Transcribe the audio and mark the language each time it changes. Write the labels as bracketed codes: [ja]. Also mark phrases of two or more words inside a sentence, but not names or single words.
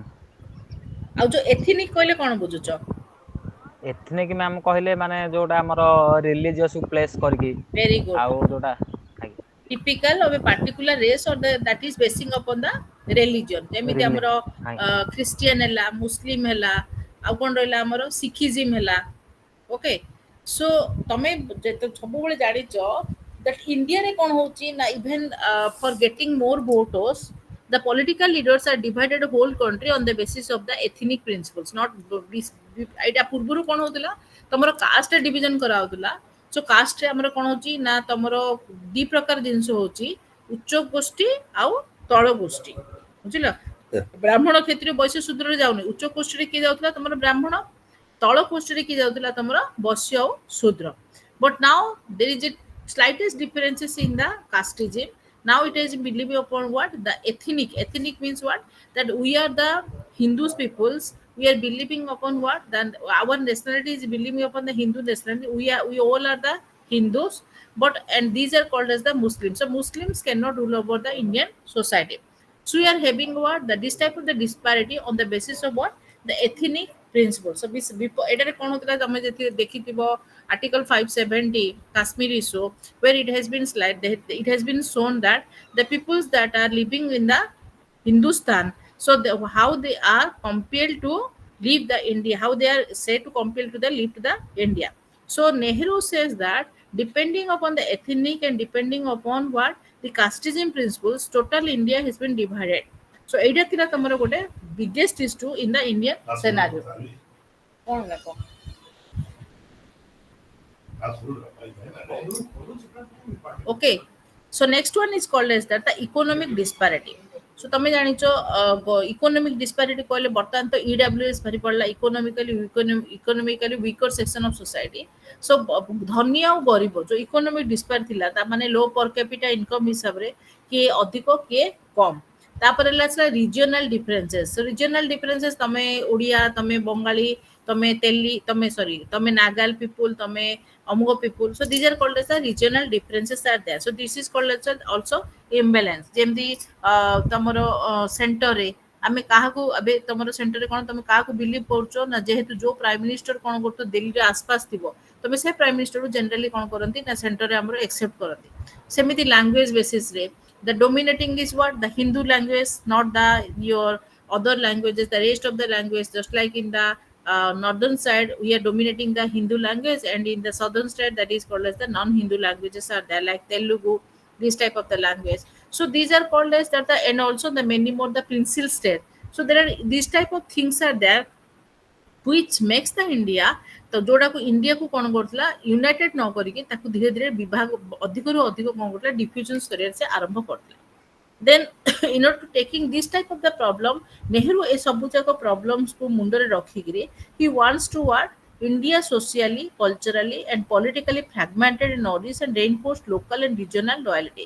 [or] ଆଉ ଯୋଉ ଏଥିନିକ କହିଲେ କଣ ବୁଝୁଛ? [en] ethnic ma'am [or] କହିଲେ ମାନେ ଯୋଉଟା ଆମର [en] religious place [or] କରିକି [en] very good. [or] ଆଉ ଯୋଉଟା ଆଜ୍ଞା [en] typical of a particular race or that is basing upon the religion, [or] ଯେମିତି ଆମର ଆଜ୍ଞା ଖ୍ରୀଷ୍ଟିଆନ ହେଲା, ମୁସଲିମ ହେଲା, ଆଉ କଣ ରହିଲା ଆମର ଶିଖିଜିମ ହେଲା। [en] okay, so [or] ତମେ ସବୁବେଳେ ଜାଣିଛ [en] that [or] ଇଣ୍ଡିଆରେ କଣ ହଉଛି ନା [en] even for getting more voters the political leaders are divided whole country on the basis of the ethnic principles, not [or] ଏଇଟା ପୂର୍ବରୁ କଣ ହଉଥିଲା ତମର [en] caste division କରାହଉଥିଲା। so caste [or] ଆମର କଣ ହଉଛି ନା ତମର ଦି ପ୍ରକାର ଜିନିଷ ହଉଛି, ଉଚ୍ଚ ଗୋଷ୍ଠୀ ଆଉ ତଳ ଗୋଷ୍ଠୀ, ବୁଝିଲ? ବ୍ରାହ୍ମଣ କ୍ଷତ୍ରିୟ ବୈଶ୍ୟ ଶୂଦ୍ରରେ ଯାଉନି। ଉଚ୍ଚ ଗୋଷ୍ଠୀରେ କିଏ ଯାଉଥିଲା? ତମର ବ୍ରାହ୍ମଣ। ତଳ ଗୋଷ୍ଠୀରେ କିଏ ଯାଉଥିଲା? ତମର ବୈଶ୍ୟ ଆଉ ଶୂଦ୍ର। [en] but now there is a slightest differences in the casteism. Now it is believed upon what? The ethnic. Ethnic means what? That we are the Hindus peoples. We are believing upon what? Then our nationality is believing upon the Hindu nationality. We all are the Hindus, but and these are called as the Muslims. So Muslims cannot rule over the Indian society. So we are having what? This type of the disparity on the basis of what? The ethnic principle. So [or] ଏଟାରେ କଣ ହଉଥିଲା ତମେ ଯଦି ଦେଖିଥିବ [en] Article 570 Kashmir issue, where it has been it has been shown that the peoples that are living in the Hindustan, so how they are compelled to leave the India, how they are said to compelled to the leave to the India. So Nehru says that depending upon the ethnic and depending upon what the casteism principles, total India has been divided. So [or] ଏଇଟା ଥିଲା ତମର ଗୋଟେ [en] biggest issue in the Indian scenario. [or] କଣ ନା କଣ? [en] Okay, so next one is called as that the economic disparity. [or] So ତମେ ଜାଣିଛ [en] economic disparity [or] କହିଲେ ବର୍ତ୍ତମାନ ତ EWS ବାହାରି ପଡିଲା, [en] economically weaker section of society. [or] So ଧନୀ ଆଉ ଗରିବ ଯୋଉ [en] economic disparity [or] ଥିଲା, ତା ମାନେ [en] low per capita income [or] ହିସାବରେ କିଏ ଅଧିକ କିଏ କମ। ତାପରେ ହେଲା ସେଟା [en] regional differences. So regional differences [or] ତମେ ଓଡ଼ିଆ, ତମେ ବଙ୍ଗାଳୀ, ତମେ ତେଲି, ତମେ ନାଗାଲ people, ତମେ Amuga people. [en] So these are called as the regional differences are there. So this is called as also imbalance. [or] ଯେମିତି ତମର ସେଣ୍ଟର ରେ ଆମେ କାହାକୁ ଏବେ ତମର ସେଣ୍ଟର ରେ କଣ ତମେ କାହାକୁ ବିଲିଭ କରୁଛ ନା, ଯେହେତୁ ଯୋଉ [en] prime minister [or] କଣ କରୁଥିବ ଦିଲ୍ଲୀରେ ଆସପାସ ଥିବ, ତମେ ସେ [en] prime minister [or] ଜେନେରାଲି କଣ କରନ୍ତି ନା ସେଣ୍ଟରରେ ଆମର ଏକ୍ସେପ୍ଟ କରନ୍ତି। [en] ସେମିତି language basis ରେ the dominating is what? The Hindu language, not the your other languages, the rest of the language. Just like in the northern side we are dominating the Hindu language, and in the southern side that is called as the non-Hindu languages are there, like Telugu, this type of the language. So these are called as that and also the many more the pencil state. So there are these type of things are there which makes the India, [or] ତ ଯୋଉଟାକୁ ଇଣ୍ଡିଆକୁ କଣ କରୁଥିଲା ୟୁନାଇଟେଡ ନ କରିକି ତାକୁ ଧୀରେ ଧୀରେ ବିଭାଗ ଅଧିକରୁ ଅଧିକ କଣ କରୁଥିଲା ଡିଫ୍ୟୁଜନ କରିବାରେ ସେ ଆରମ୍ଭ କରିଥିଲା। [en] Then in order to taking this type of the problem, Nehru [or] ଏ ସବୁ ଯାକ [en] problems [or] କୁ ମୁଣ୍ଡରେ ରଖିକିରି [en] he wants to what? India socially, culturally and politically fragmented in origins and reinforced local and regional loyalty.